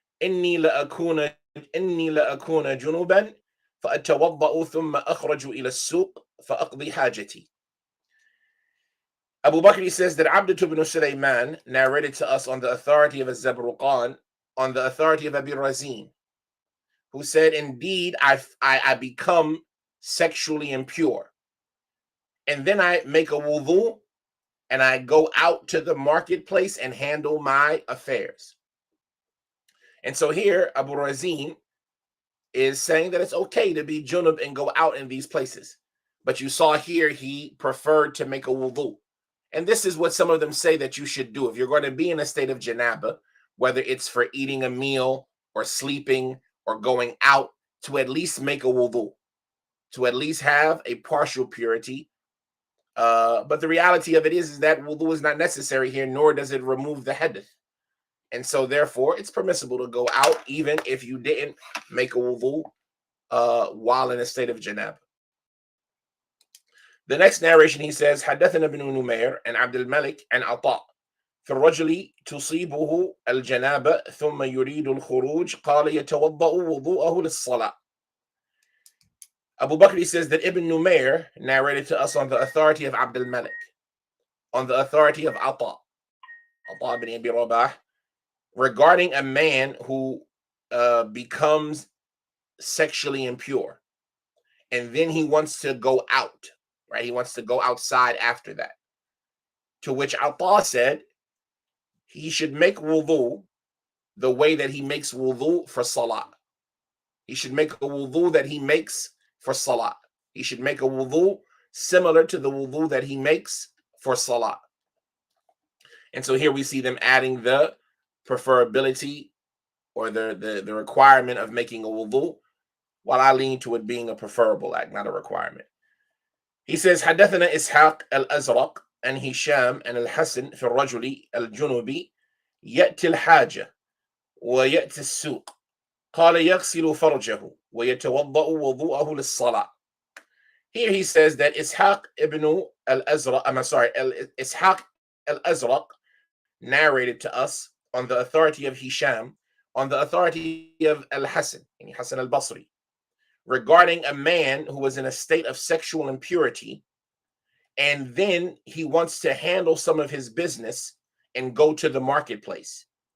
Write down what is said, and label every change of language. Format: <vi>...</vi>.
<ar>إني لأكون إني لأكون جنبا فأتوضأ ثم أخرج إلى السوق فأقضي حاجتي.</ar> <en>Abu Bakr says that Abd ibn Sulaiman narrated to us on the authority of Az-Zabruqan, on the authority of Abi Razin, who said, indeed, I become sexually impure. And then I make a wudu and I go out to the marketplace and handle my affairs. And so here, Abu Razin is saying that it's okay to be junub and go out in these places. But you saw here, he preferred to make a wudu. And this is what some of them say that you should do. If you're going to be in a state of janabah, whether it's for eating a meal or sleeping or going out, to at least make a wudu, to at least have a partial purity. But the reality of it is that wudu is not necessary here, nor does it remove the hadith. And so therefore, it's permissible to go out even if you didn't make a wudu while in a state of janabah. The next narration, he says,</en> <ar>حدثنا بن نمير and عبد الملك and عطاء في الرجل تصيبه الجنابة ثم يريد الخروج قال يتوضأ وضوءه للصلاة.</ar> <en>Abu Bakr says that Ibn Numair narrated to us on the authority of Abd al-Malik, on the authority of Ata ibn Abi Rabah, regarding a man who becomes sexually impure and then he wants to go out, right? He wants to go outside after that. To which Ata said he should make wudu the way that he makes wudu for salah. He should make a wudu that he makes for salah. He should make a wudu similar to the wudu that he makes for salah. And so here we see them adding the preferability or the requirement of making a wudu, while I lean to it being a preferable act, not a requirement. He says,</en> <ar>حدثنا إسحاق الأزرق and هشام and الحسن في الرجل الجنوبي يأتي الحاجة ويأتي السوق قال يغسل فرجه ويتوضأ وضوءه للصلاة.</ar> <en>Here he says that Ishaq ibn al-Azraq, Ishaq al-Azraq narrated to us on the authority of Hisham, on the authority of Al-Hasan, Hasan al-Basri, regarding a man who was in a state of sexual impurity, and then he wants to handle some of his business and go to the marketplace.</en>